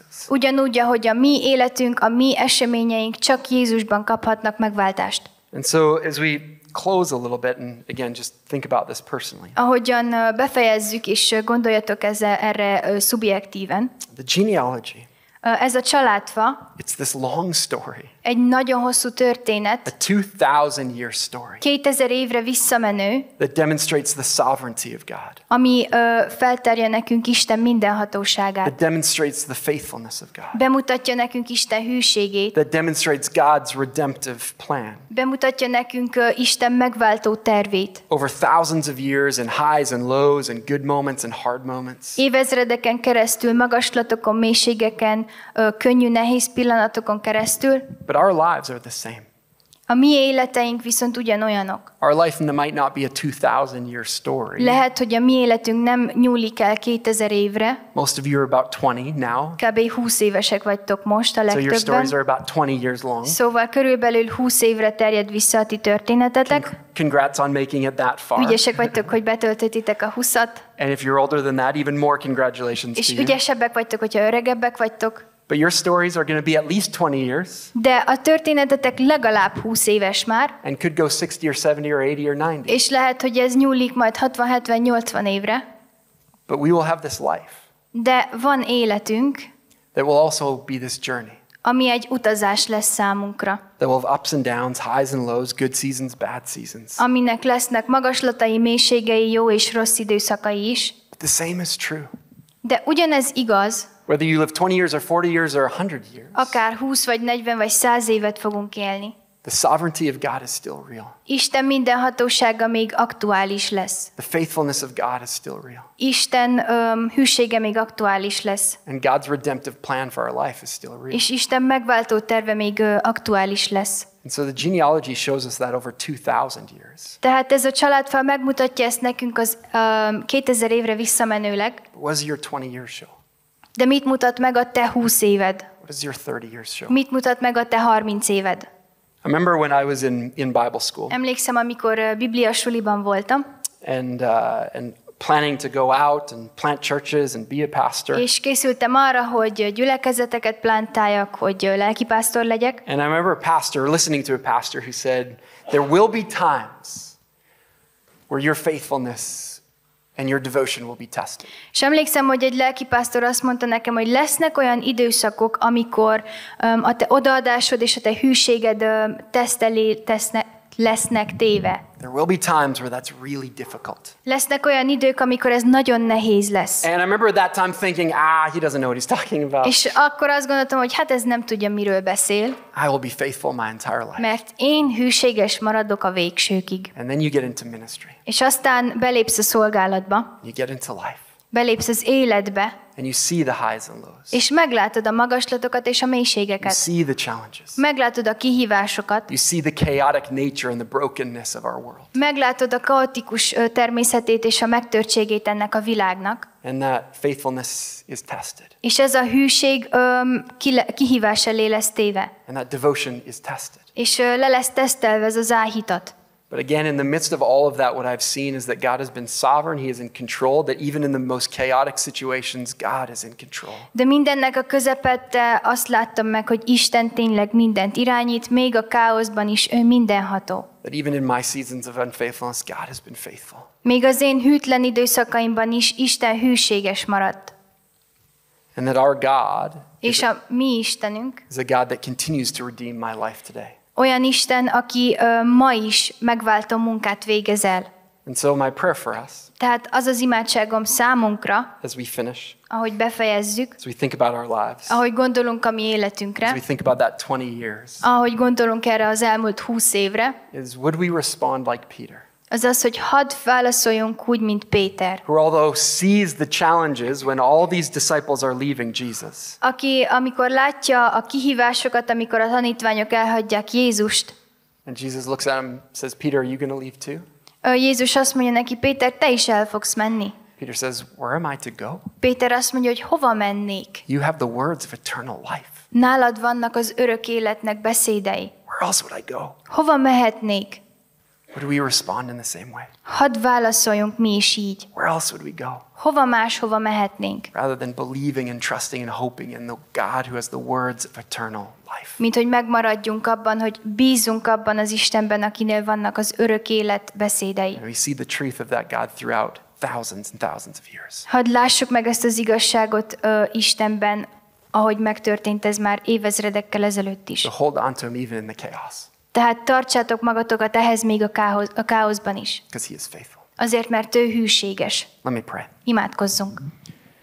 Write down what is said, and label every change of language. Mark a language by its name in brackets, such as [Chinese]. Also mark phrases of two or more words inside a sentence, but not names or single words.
[Hungarian] Ugyanúgy, ahogy a mi életünk, a mi eseményeink csak Jézusban kaphatnak megváltást. [English] And so as we close a little bit and again just think about this personally. [Hungarian] Ahogyan befejezzük, és gondoljatok erre szubjektíven. [English] The genealogy, [Hungarian] Ez a családfa, [English] it's this long story. [Hungarian] egy nagyon hosszú történet, [English] a 2000-year story [Hungarian] 2000 évre visszamenő, [English] that demonstrates the sovereignty of God, [Hungarian] ami feltárja nekünk Isten mindenhatóságát. [English] that demonstrates the faithfulness of God, [Hungarian] Bemutatja nekünk Isten hűségét, [English] that demonstrates God's redemptive plan. [Hungarian] bemutatja nekünk Isten megváltó tervét. [English] Over thousands of years and highs and lows and good moments and hard moments. [Hungarian] Évezredeken keresztül, magaslatokon, mélységeken, könnyű, nehéz pillanatokon keresztül. [English] But our lives are the same. [Hungarian] A mi életeink viszont ugyanolyanok. [English] Our life might not be a 2000-year story. [Hungarian] Lehet, hogy a mi életünk nem nyúlik el 2000 évre. [English] Most of you are about 20 now. [Hungarian] Kb. 20 évesek vagytok most a [English] So your stories [Hungarian] legtöbben. [English] are about 20 years long. [Hungarian] Szóval körülbelül 20 évre terjed vissza a ti történetetek. [English] Congrats on making it that far. [Hungarian] Ügyesek vagytok, hogy betöltöttitek a 20-at. [English] And if you're older than that, even more congratulations [Hungarian] És [English] to you. [Hungarian] ügyesebbek vagytok, hogyha öregebbek vagytok. [English] But your stories are going to be at least 20 years [Hungarian] De a történetetek legalább 20 éves már, [English] and could go 60 or 70 or 80 or 90. [Hungarian] és lehet, hogy ez nyúlik majd 60, 70, 80 évre. [English] But we will have this life [Hungarian] De van életünk, [English] that will also be this journey. [Hungarian] ami egy utazás lesz számunkra. [English] That will have ups and downs, highs and lows, good seasons, bad seasons. [Hungarian] Aminek lesznek magaslatai, mélységei, jó és rossz időszakai is. [English] But the same is true. [Hungarian] De ugyanez igaz, [English] Whether you live 20 years or 40 years or 100 years, [Hungarian] akár 20 vagy 40 vagy 100 évet fogunk élni. [English] the sovereignty of God is still real. [Hungarian] Isten mindenhatósága még aktuális lesz. [English] The faithfulness of God is still real. [Hungarian] Isten hűsége még aktuális lesz. [English] And God's redemptive plan for our life is still real. [Hungarian] És Isten megváltó terve még aktuális lesz. [English] And so the genealogy shows us that over 2000 years. [Hungarian] Tehát ez a családfá megmutatja ezt nekünk az 2000 évre visszamenőleg. [English] But what does your 20 years show? [Hungarian] De mit mutat meg a te 20 éved? [English] What does your 30 years show? [Hungarian] Mit mutat meg a te 30 éved? [English] I remember when I was in Bible school [Hungarian] Emlékszem, amikor bibliasuliban voltam, [English] and planning to go out and plant churches and be a pastor. [Hungarian] és készültem arra, hogy gyülekezeteket plantáljak, hogy lelkipásztor legyek. [English] And I remember a pastor, listening to a pastor who said, there will be times where your faithfulness and your devotion will be tested. [Hungarian] És emlékszem, hogy egy lelkipásztor azt mondta nekem, hogy lesznek olyan időszakok, amikor a te odaadásod és a te hűséged teszt elé lesznek téve. [English] There will be times where that's really difficult. [Hungarian] Lesznek olyan idők, amikor ez nagyon nehéz lesz. [English] And I remember at that time thinking, he doesn't know what he's talking about. [Hungarian] És akkor azt gondoltam, hogy hát ez nem tudja, miről beszél, [English] I will be faithful my entire life. [Hungarian] mert én hűséges maradok a végsőkig. [English] And then you get into ministry. [Hungarian] És aztán belépsz a szolgálatba, [English] You get into life. [Hungarian] belépsz az életbe, [English] And you see the highs and lows. [Hungarian] és meglátod a magaslatokat és a [English] You [Hungarian] mélységeket. [English] see the challenges. [Hungarian] Meglátod a kihívásokat, [English] You see the chaotic nature and the brokenness of our world. [Hungarian] meglátod a kaotikus természetét és a megtörtségét ennek a világnak, [English] And that faithfulness is tested. [Hungarian] és ez a hűség kihívás elé lesz téve, [English] And that devotion is tested. és le lesz tesztelve ez az áhítat. But again, in the midst of all of that, what I've seen is that God has been sovereign. He is in control, that even in the most chaotic situations, God is in control. [Hungarian] De mindennek a közepette azt láttam meg, hogy Isten tényleg mindent irányít, még a káoszban is ő mindenható. [English] That even in my seasons of unfaithfulness, God has been faithful. [Hungarian] Még az én hűtlen időszakaimban is Isten hűséges maradt. [English] And that our God [Hungarian] És a mi Istenünk [English] is a God that continues to redeem my life today. [Hungarian] olyan Isten, aki ma is megváltó munkát végez el. [English] And so my prayer for us [Hungarian] Tehát az az imádságom számunkra, [English] as we finish, [Hungarian] ahogy befejezzük, [English] as we think about our lives, [Hungarian] ahogy gondolunk a mi [English] as [Hungarian] életünkre, [English] we think about that 20 years, [Hungarian] ahogy gondolunk erre az elmúlt 20 évre, [English] is would we respond like Peter, [Hungarian] az az, hogy hadd válaszoljunk úgy, mint Péter, [English] who although sees the challenges when all these disciples are leaving Jesus, [Hungarian] aki amikor látja a kihívásokat, amikor a tanítványok elhagyják Jézust, [English] and Jesus looks at him and says, Peter, are you going to leave too? [Hungarian] Jézus azt mondja neki, Péter, te is el fogsz menni. [English] Peter says, where am I to go? [Hungarian] Péter azt mondja, hogy hova mennék? [English] You have the words of eternal life. [Hungarian] Nálad vannak az örök életnek beszédei. [English] Where else would I go? [Hungarian] Hova mehetnék? [English] Would we respond in the same way? [Hungarian] Hadd válaszoljunk mi is így. [English] Where else would we go? [Hungarian] Hova máshova mehetnénk? [English] Rather than believing and trusting and hoping in the God who has the words of eternal life. [Hungarian] Mint hogy megmaradjunk abban, hogy bízunk abban az Istenben, akinél vannak az örök élet beszédei. [English] And we see the truth of that God throughout thousands and thousands of years. [Hungarian] Hadd lássuk meg ezt az igazságot Istenben ahogy megtörtént ez már évezredekkel ezelőtt is. [English] So hold on to him even in the chaos. [Hungarian] Tehát tartsátok magatokat ehhez még a káoszban is. [English] Because he is faithful. [Hungarian] Azért, mert ő hűséges. [English] Let me pray. [Hungarian] Imádkozzunk.